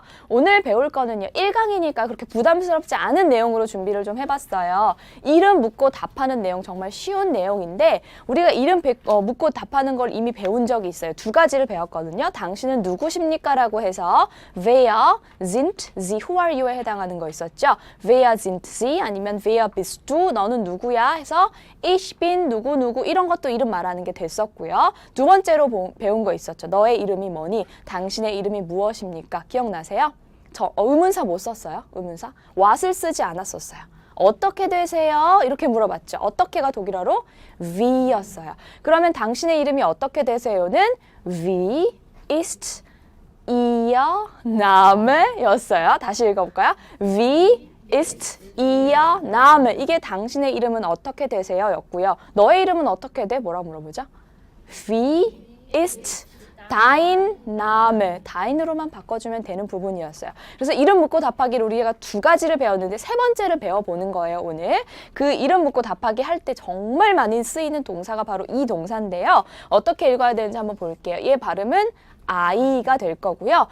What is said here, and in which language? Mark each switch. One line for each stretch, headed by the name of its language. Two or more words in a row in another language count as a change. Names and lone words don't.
Korean: 오늘 배울 거는요. 1강이니까 그렇게 부담스럽지 않은 내용으로 준비를 좀 해봤어요. 이름 묻고 답하는 내용 정말 쉬운 내용인데 우리가 이름 묻고 답하는 걸 이미 배운 적이 있어요. 두 가지를 배웠거든요. 당신은 누구십니까? 라고 해서
German: Wer sind Sie?
English: Who are you
Korean: 에 해당하는 거 있었죠.
German: Wer sind Sie?
Korean: 아니면
German: Wer bist du?
Korean: 너는 누구야? 해서
German: Ich bin
Korean: 누구 이런 것도 이름 말하는 게 됐었고요. 두 번째로 배운 거 있었죠. 너의 이름이 뭐니? 당신의 이름이 무엇입니까? 기억나세요? 저 의문사 못 썼어요. 의문사. what을 쓰지 않았었어요. 어떻게 되세요? 이렇게 물어봤죠. 어떻게가 독일어로 wie였어요. 그러면 당신의 이름이 어떻게 되세요는
German: wie ist ihr Name
Korean: 였어요. 다시 읽어볼까요?
German: wie ist ihr Name.
Korean: 이게 당신의 이름은 어떻게 되세요? 였고요. 너의 이름은 어떻게 돼? 뭐라 물어보죠?
German: Wie ist dein Name?
Korean: dein으로만 바꿔주면 되는 부분이었어요. 그래서 이름 묻고 답하기를 우리가 두 가지를 배웠는데 세 번째를 배워보는 거예요, 오늘. 그 이름 묻고 답하기 할 때 정말 많이 쓰이는 동사가 바로 이 동사인데요. 어떻게 읽어야 되는지 한번 볼게요. 얘 발음은 I가 될 거고요.